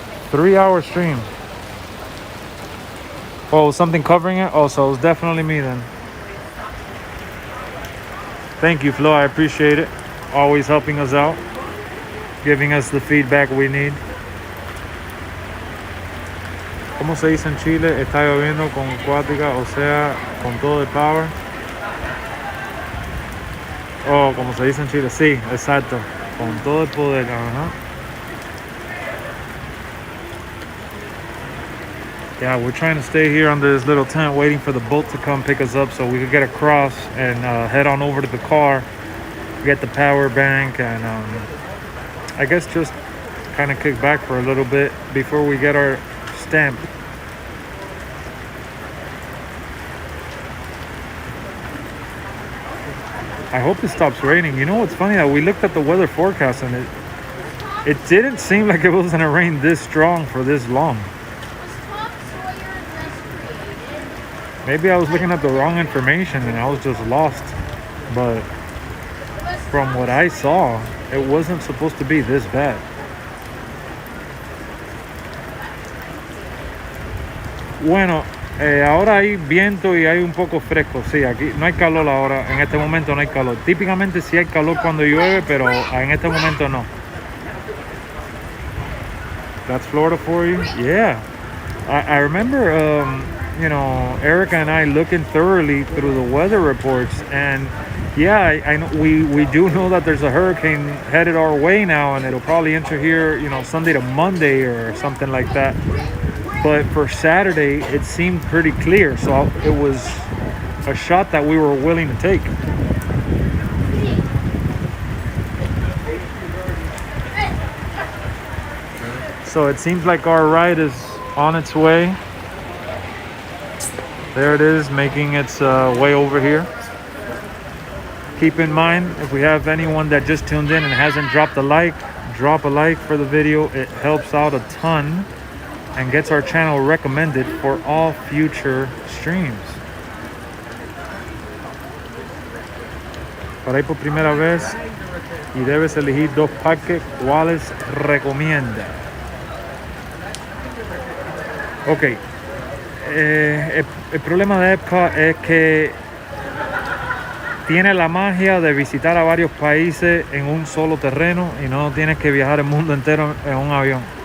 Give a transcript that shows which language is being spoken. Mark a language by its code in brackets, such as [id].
[en] Three-hour stream. Oh, something covering it? Oh, so it was definitely me then. Thank you, Flo. I appreciate it. Always helping us out, giving us the feedback we need. [es] ¿Cómo se dice en Chile? Está lloviendo con cuática, o sea, con todo el power. Oh, como se dice en Chile, sí, exacto. Con todo el poder, ajá. [en] Yeah, we're trying to stay here under this little tent waiting for the boat to come pick us up so we could get across and head on over to the car, get the power bank, and I guess just kind of kick back for a little bit before we get our stamp. I hope it stops raining. You know what's funny? That we looked at the weather forecast and it didn't seem like it was going to rain this strong for this long. Maybe I was looking at the wrong information and I was just lost. But from what I saw, it wasn't supposed to be this bad. [es] Bueno, ahora hay viento y hay un poco fresco. Sí, aquí no hay calor ahora. En este momento no hay calor. Típicamente sí hay calor cuando llueve, pero en este momento no. [en] That's Florida for you? Yeah. I remember you know, Erica and I looking thoroughly through the weather reports, and yeah, I know we do know that there's a hurricane headed our way now, and it'll probably enter here, you know, Sunday to Monday or something like that. But for Saturday, it seemed pretty clear, so it was a shot that we were willing to take. So it seems like our ride is on its way. There it is, making its way over here. Keep in mind, if we have anyone that just tuned in and hasn't dropped a like, drop a like for the video. It helps out a ton and gets our channel recommended for all future streams. [es] Para ir por primera vez y debes elegir 2 parques, ¿cuáles recomienda? Ok. El problema de EPCOT es que tiene la magia de visitar a varios países en un solo terreno y no tienes que viajar el mundo entero en un avión.